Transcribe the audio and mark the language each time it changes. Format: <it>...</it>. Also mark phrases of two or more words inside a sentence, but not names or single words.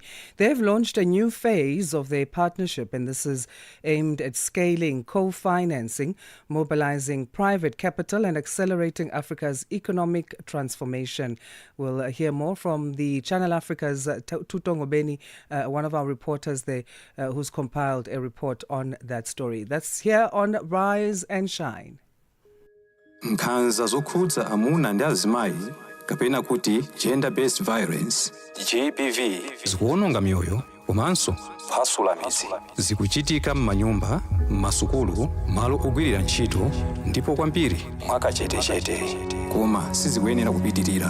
<en>They've launched a new phase of their partnership, and this is aimed at scaling co-financing, mobilizing private capital, and accelerating Africa's economic transformation. We'll hear more from the Channel Africa's Tutongo Beni, one of our reporters there, who's compiled a report on that story. That's here on Rise and Shine.</en> <ny>Nkhanza zokhudza amuna ndi azimayi kapena kuti</ny> <en>gender-based violence</en> <ny>GBV zikuwononga mioyo komanso kuphwasula midzi zikuchitika m'manyumba, m'masukulu, malo ogwirira ntchito ndipo kwambiri mwakachetechete, koma sizikuyenera kupitirira.</ny>